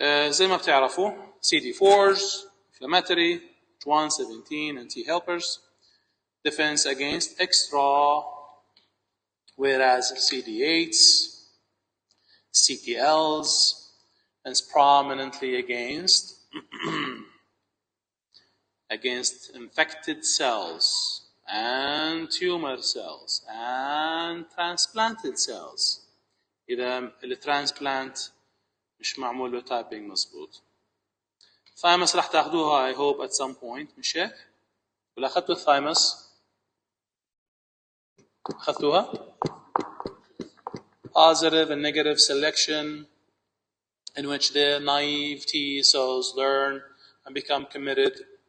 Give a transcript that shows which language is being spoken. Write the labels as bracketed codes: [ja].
[ar] زي ما بتعرفوا [en] CD4s, inflammatory, C1+C2 and T helpers, defense against extra, whereas CD8s, CTLs, and prominently against infected cells and tumor cells and transplanted cells. [ar] إذا الترانسبلانت مش معمول له تايبينج مظبوط. ثايمس راح تاخذوها [en] I hope at some point [ar] مش هيك؟ ولا أخذتوا الثايمس؟ أخذتوها؟ [en] Positive and negative selection in which the naive T cells learn and become committed.